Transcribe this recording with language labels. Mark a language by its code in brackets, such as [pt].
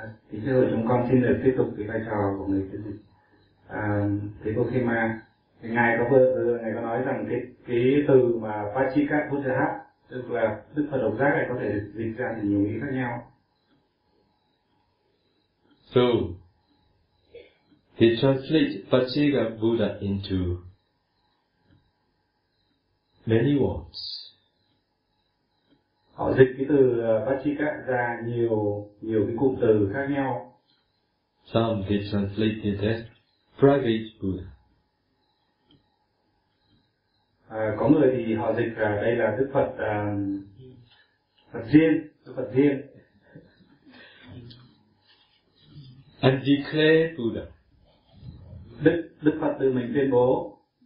[vi] Thưa chúng con xin được tiếp tục cái vai trò của người chứng dịch. Thế Bồ Khe Ma, ngài có nói rằng cái từ mà Pachika Buddha, tức là Đức Phật độc giác này có thể dịch ra thành nhiều ý khác nhau. [en] So, he translates Pachika Buddha into many words. [vi] Họ dịch cái từ Pachika ra nhiều cái cụm từ khác nhau. [en] Some they translate it as private Buddha. [vi] Có người thì họ dịch là đây là Đức Phật Phật riêng, Đức Phật riêng. [en] And declare Buddha. [vi] Đức Phật tự mình tuyên bố.